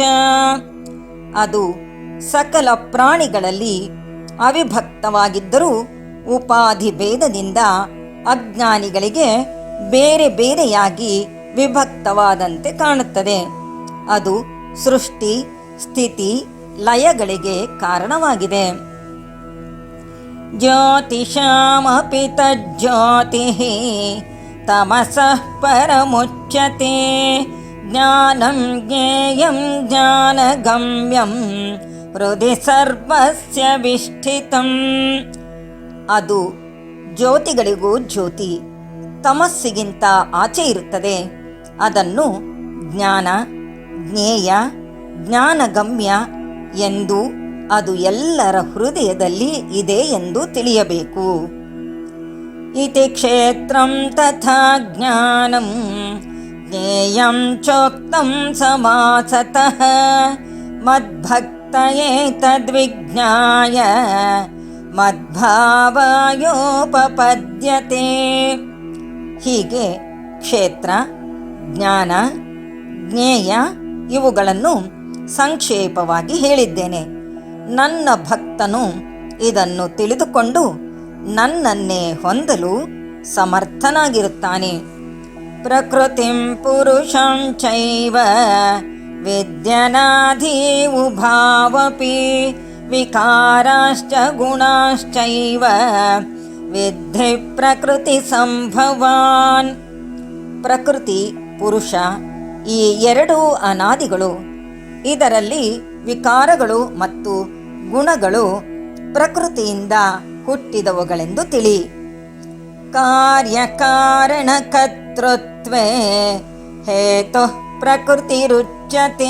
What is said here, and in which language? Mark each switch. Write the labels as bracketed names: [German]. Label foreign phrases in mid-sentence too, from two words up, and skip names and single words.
[Kannada] ಅದು ಸಕಲ ಪ್ರಾಣಿಗಳಲ್ಲಿ ಅವಿಭಕ್ತವಾಗಿದ್ದರೂ ಉಪಾಧಿ ಭೇದದಿಂದ ಅಜ್ಞಾನಿಗಳಿಗೆ ಬೇರೆ ಬೇರೆಯಾಗಿ ವಿಭಕ್ತವಾದಂತೆ ಕಾಣುತ್ತದೆ. ಅದು ಸೃಷ್ಟಿ ಸ್ಥಿತಿ ಲಯಗಳಿಗೆ ಕಾರಣವಾಗಿದೆ. [Sanskrit] ಜ್ಯೋತಿಷಾಮಪಿ ತಜ್ಜ್ಯೋತಿಃ ತಮಸಃ ಪರಮುಚ್ಯತೆ. ಜ್ಞಾನಂ ಜ್ಞೇಯಂ ಜ್ಞಾನಗಮ್ಯಂ ಹೃದಯ ಸರ್ವಸ್ಯ ವಿಷ್ಠಿತಂ. [Kannada] ಅದು ಜ್ಯೋತಿಗಳಿಗೂ ಜ್ಯೋತಿ, ತಮಸ್ಸಿಗಿಂತ ಆಚೆ ಇರುತ್ತದೆ. ಅದನ್ನು ಜ್ಞಾನ, ಜ್ಞೇಯ, ಜ್ಞಾನಗಮ್ಯ ಎಂದು, ಅದು ಎಲ್ಲರ ಹೃದಯದಲ್ಲಿ ಇದೆ ಎಂದು ತಿಳಿಯಬೇಕು. [Sanskrit] ಇತಿ ಕ್ಷೇತ್ರಂ ತಥಾ ಜ್ಞಾನಂ ಜ್ಞೇಯಂ ಚೋಕ್ತಂ ಸಮಾಸತಃ ಮದ್ಭಕ್ತಯೇ ತದ್ವಿಜ್ಞಾಯ ಮದ್ಭಾವಾಯೋಪಪದ್ಯತೆ. [Kannada] ಹೀಗೆ ಕ್ಷೇತ್ರ, ಜ್ಞಾನ, ಜ್ಞೇಯ ಇವುಗಳನ್ನು ಸಂಕ್ಷೇಪವಾಗಿ ಹೇಳಿದ್ದೇನೆ. ನನ್ನ ಭಕ್ತನು ಇದನ್ನು ತಿಳಿದುಕೊಂಡು ನನ್ನನ್ನೇ ಹೊಂದಲು ಸಮರ್ಥನಾಗಿರುತ್ತಾನೆ. [Sanskrit] ಪ್ರಕೃತಿಂ ಪುರುಷಂ ಚೈವ ವಿದ್ಯನಾಧಿ ಉಭಾವಪಿ ವಿಕಾರಾಶ್ಚ ಗುಣಾಶ್ಚೈವ ವಿದ್ಧಿ ಪ್ರಕೃತಿ ಸಂಭವಾನ್. [Kannada] ಪ್ರಕೃತಿ, ಪುರುಷ ಈ ಎರಡೂ ಅನಾದಿಗಳು. ಇದರಲ್ಲಿ ವಿಕಾರಗಳು ಮತ್ತು ಗುಣಗಳು ಪ್ರಕೃತಿಯಿಂದ ಹುಟ್ಟಿದವುಗಳೆಂದು ತಿಳಿ. [Sanskrit] ಕಾರ್ಯಕಾರಣಕರ್ತೃತ್ವೇ ಹೇತುಃ ಪ್ರಕೃತಿರುಚ್ಯತೆ.